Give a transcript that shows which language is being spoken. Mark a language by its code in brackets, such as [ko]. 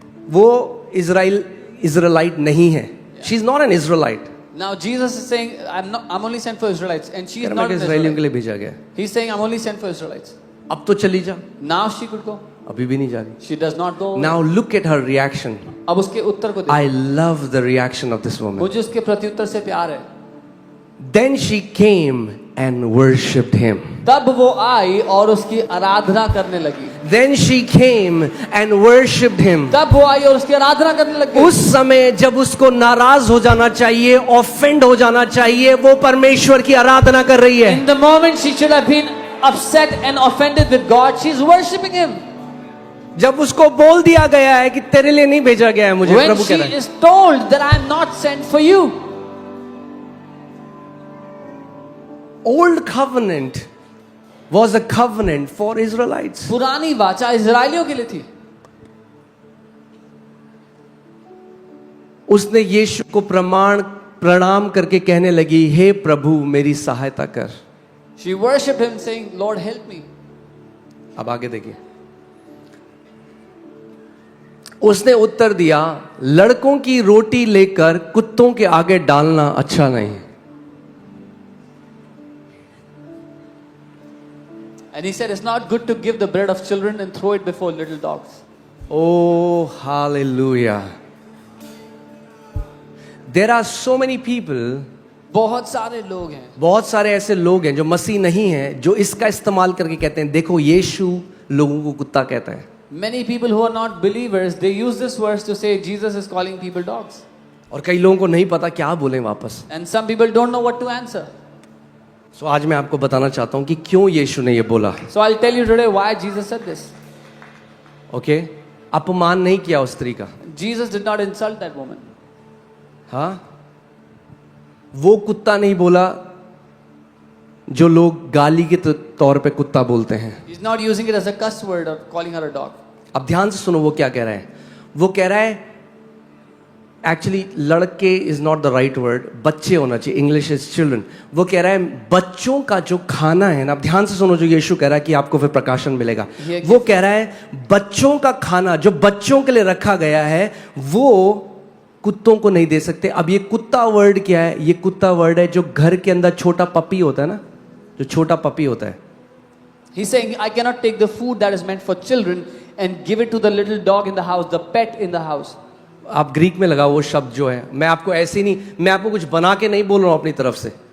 [hi] वो इज़राइलाइट नहीं है. [en] She is not an Israelite. Now Jesus is saying, I'm only sent for Israelites, and she is not an [hi] इज़राइलियों के लिए भेजा गया. [en] He's saying, I'm only sent for Israelites. [hi] अब तो चली जा. [en] Now she could go. [hi] अभी भी नहीं जा रही. [en] She does not go. Now look at her reaction. [hi] अब उसके उत्तर को देखो. [en] I love the reaction of this woman. [hi] मुझे उसके प्रत्युत्तर से प्यार है. [en] Then she came and worshipped him. [hi] तब वो आई और उसकी आराधना करने लगी. [en] Then she came and worshipped him. [hi] तब वो आई और उसकी आराधना करने लगी. उस समय जब उसको नाराज हो जाना चाहिए, ऑफेंड हो जाना चाहिए, वो परमेश्वर की आराधना कर रही है. [en] In the moment she should have been upset and offended with God, she's worshipping him. [hi] जब उसको बोल दिया गया है कि तेरे लिए नहीं भेजा गया है मुझे, [en] When [hi] प्रभु [en] she [hi] कह रहा है. [en] is told that I am not sent for you. Old covenant was a covenant for Israelites. [hi] पुरानी वाचा इजरायलियों के लिए थी. उसने यीशु को प्रणाम करके कहने लगी, हे प्रभु मेरी सहायता कर. [en] She worshipped him saying, Lord help me. [hi] अब आगे देखिए. उसने उत्तर दिया, लड़कों की रोटी लेकर कुत्तों के आगे डालना अच्छा नहीं. [en] And he said, it's not good to give the bread of children and throw it before little dogs. Oh, hallelujah. There are so many people, [hi] बहुत सारे लोग हैं, बहुत सारे ऐसे लोग हैं जो मसीह नहीं हैं, जो इसका इस्तेमाल करके कहते हैं देखो यीशु लोगों को कुत्ता कहता है. [en] many people who are not believers, they use this verse to say Jesus is calling people dogs. [hi] और कई लोगों को नहीं पता क्या बोलें वापस. [en] And some people don't know what to answer. [hi] So आज मैं आपको बताना चाहता हूं कि क्यों यीशु ने ये बोला. [en] So I'll tell you today why Jesus said this. [hi] Okay, अपमान नहीं किया उस स्त्री का. [en] Jesus did not insult that woman. [hi] हाँ, वो कुत्ता नहीं बोला जो लोग गाली के तौर पे कुत्ता बोलते हैं। [en] He's not using it as a cuss word or calling her a dog. [hi] अब ध्यान से सुनो वो क्या कह रहा है। वो कह रहा है एक्चुअली लड़के [en] is not the right word, [hi] बच्चे होना चाहिए, [en] English is children. [hi] वो कह रहा है बच्चों का जो खाना है ना, अब ध्यान से सुनो जो यीशु कह रहा है कि आपको फिर प्रकाशन मिलेगा। वो कह रहा है बच्चों का खाना जो बच्चों के लिए रखा गया है वो कुत्तों को नहीं दे सकते। अब ये कुत्ता वर्ड क्या है? ये कुत्ता वर्ड है जो घर के अंदर छोटा पपी होता है ना, जो छोटा पपी होता है। [en] He's saying, I cannot take the food that is meant for children and give it to the little dog in the house, the pet in the house. [hi] आप ग्रीक में लगाओ वो शब्द जो है, मैं आपको ऐसे नहीं, मैं आपको कुछ बना के नहीं बोल रहा हूं अपनी तरफ से।